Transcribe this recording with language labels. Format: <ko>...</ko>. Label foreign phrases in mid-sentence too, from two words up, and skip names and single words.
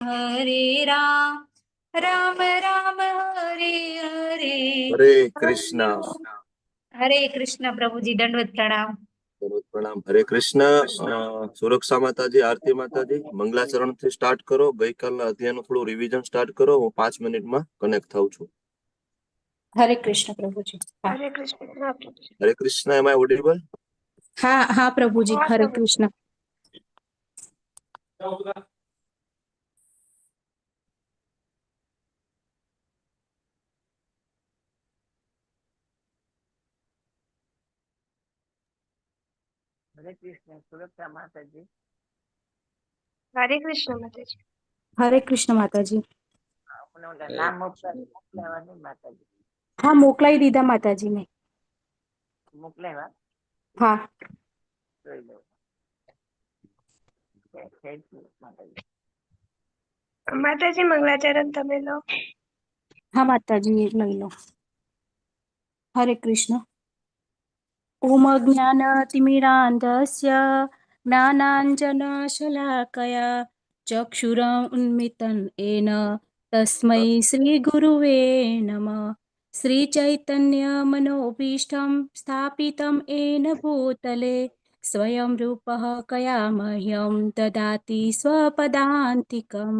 <hi>हरे राम राम राम हरे हरे हरे कृष्णा। हरे कृष्ण प्रभुजी दंडवत प्रणाम। प्रणाम। हरे कृष्ण।</hi> <gu>સુરક્ષા માતાજી, આરતી માતાજી, મંગલાચરણ થી સ્ટાર્ટ કરો. ગઈકાલના અધ્યાયનું થોડું રિવિઝન સ્ટાર્ટ કરો. હું 5 મિનિટમાં કનેક્ટ થાઉં છું.</gu> <hi>हरे कृष्ण प्रभुजी। हाँ हरे कृष्ण। हाँ प्रभुजी। हरे कृष्ण.</hi> <en>Am I audible?</en> <hi>हाँ हाँ प्रभुजी। हाँ हरे प्रभुजी। कृष्ण। हरे कृष्ण। सुरक्षा माता जी। हरे कृष्ण माता जी। हरे कृष्ण माता जी। अपने उनका नाम मोकलावा नहीं माता जी।</hi> <gu>હા મોકલાઈ દીધા માતા જી ને। मोकलावा</gu> <hi>हाँ</hi> <gu>જોઈ લો.</gu> <en>thank you</en> <gu>માતા जी। માતાજી મંગલાચરણ તમે લો। હા માતા જી લઈ લો।</gu> <hi>हरे कृष्ण।</hi> <sa>ओम ज्ञानतिमिरान्धस्य ज्ञानाञ्जनशलाकया चक्षुरुन्मिलितं येन तस्मै श्रीगुरुवे नमः। श्रीचैतन्यमनोभीष्टं स्थापितं येन भूतले स्वयं रूपः कया मह्यं ददाति स्वपदान्तिकम्।</sa>